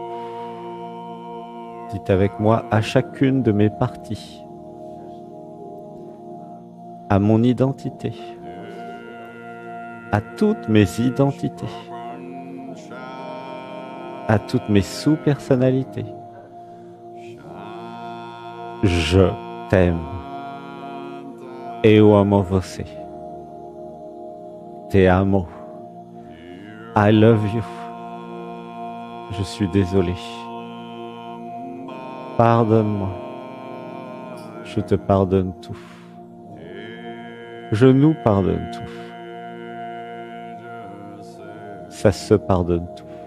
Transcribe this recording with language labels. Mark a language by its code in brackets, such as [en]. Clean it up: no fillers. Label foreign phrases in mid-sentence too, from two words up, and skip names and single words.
[fr] Dites avec moi à chacune de mes parties, à mon identité, à toutes mes identités, à toutes mes sous-personnalités. Je t'aime. [pt] Eu amo você. Te amo. [en] I love you. [fr] Je suis désolé. Pardonne-moi. Je te pardonne tout. Je nous pardonne tout. Ça se pardonne tout.